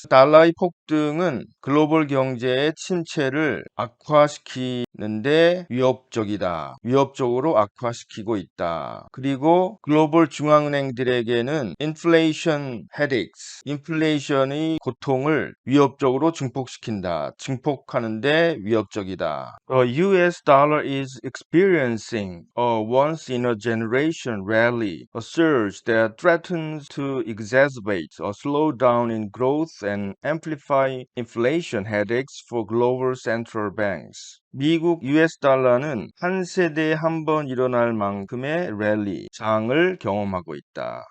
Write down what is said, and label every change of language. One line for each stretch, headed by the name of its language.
Korean: 달러의 폭등은 글로벌 경제의 침체를 악화시키는데 위협적으로 악화시키고 있다. 그리고 글로벌 중앙은행들에게는
English: inflation headaches,
Korean: 인플레이션의 고통을 위협적으로 증폭하는데 위협적이다.
English: The US dollar is experiencing a once-in-a-generation rally, a surge that threatens to exacerbate a slowdown in growth and amplify inflation headaches for global central banks.
Korean: 미국 US 달러는 한 세대에 한 번 일어날 만큼의 랠리, 장을 경험하고 있다.